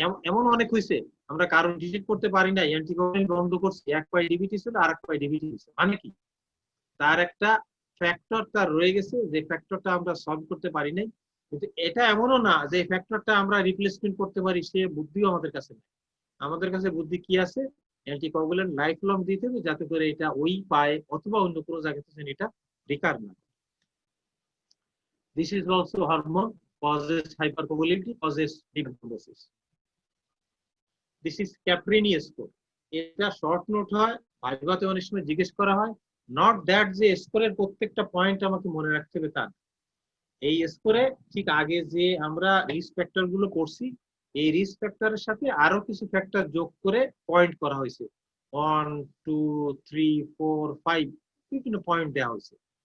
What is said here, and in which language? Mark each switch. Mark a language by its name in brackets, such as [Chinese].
[Bangla] এমন অনেক হয়েছে আমরা কারণ ডিটেক্ট করতে পারি না, অ্যান্টিকোগুলেন্ট বন্ধ করছি, এক পায়ে ডিবিটি ছিল আর এক পায়ে ডিবিটি ছিল, মানে কি তার একটা ফ্যাক্টর তার রয়ে গেছে, যে ফ্যাক্টরটা আমরা সলভ করতে পারি নাই। কিন্তু এটা এমনও না যে ফ্যাক্টরটা আমরা রিপ্লেসমেন্ট করতে পারি, সে বুদ্ধিও আমাদের কাছে নেই। আমাদের কাছে বুদ্ধি কি আছে? অ্যান্টিকোগুলেন্ট লাইফ লং দিতে হবে, যাতে করে এটা ওই পায়ে অথবা অন্য কোনো জায়গাতে এটা রিকার না। [English] This is also hormone causes hypercoagulability, causes deep thrombosis. This is Caprini score. [Bangla] এটা শর্ট নোট হয়, ভাইভাতে অনেক সময় জিজ্ঞেস করা হয়। নট দ্যাট যে স্কোরের প্রত্যেকটা পয়েন্ট আমাকে মনে রাখতে হবে তা। এই স্কোরে ঠিক আগে যে আমরা রিস্ক ফ্যাক্টর গুলো করছি, এই রিস্ক ফ্যাক্টরের সাথে আরো কিছু ফ্যাক্টর যোগ করে পয়েন্ট করা হয়েছে, 1 2 3 4 5 বিভিন্ন পয়েন্ট দেওয়া হয়েছে।